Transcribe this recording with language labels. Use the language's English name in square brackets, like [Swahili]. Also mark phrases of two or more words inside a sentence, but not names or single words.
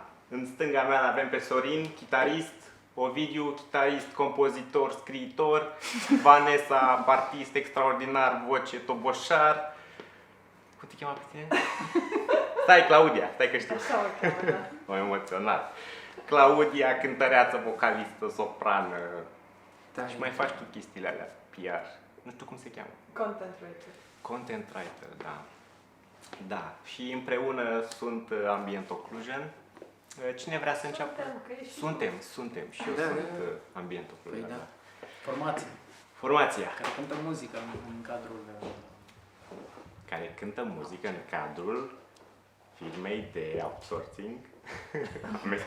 [Romanian] În stânga mea avem pe Sorin, chitarist, Ovidiu, chitarist, compozitor, scriitor, Vanessa, artist extraordinar, voce, toboșar. Cum te cheamă pe tine? Stai, Claudia, stai că știu. M-am emoționat. Claudia, cântăreață, vocalistă, soprană. Și mai faci tu chestiile alea, PR. Nu știu cum se cheamă. [English] Content writer. Content writer, [Romanian] da. Da, și împreună sunt Ambient Occlusion. Cine vrea să înceapă? Suntem. Și eu sunt Ambient Occlusion. Păi da. Da. Formație. Formația. Care cântă muzică în cadrul... Care cântă muzică în cadrul firmei de outsourcing AMC.